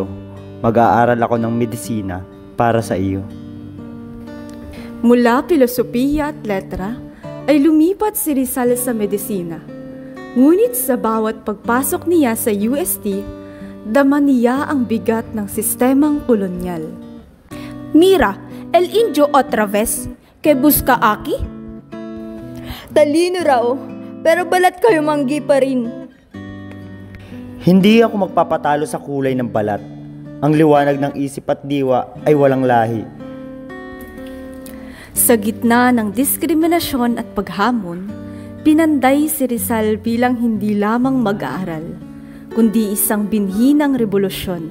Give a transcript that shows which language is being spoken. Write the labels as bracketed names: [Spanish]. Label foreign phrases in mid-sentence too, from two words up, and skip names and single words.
[Filipino] Mag-aaral ako ng medisina para sa iyo. Mula filosofiya at letra, ay lumipat si Rizal sa medisina. Ngunit sa bawat pagpasok niya sa UST, dama niya ang bigat ng sistemang kolonyal. [Spanish] Mira, el indio otra vez, que busca aquí? [Filipino] Talino raw, pero balat kayo manggi pa rin. Hindi ako magpapatalo sa kulay ng balat. Ang liwanag ng isip at diwa ay walang lahi. Sa gitna ng diskriminasyon at paghamon, pinanday si Rizal bilang hindi lamang mag-aaral, kundi isang binhi ng revolusyon.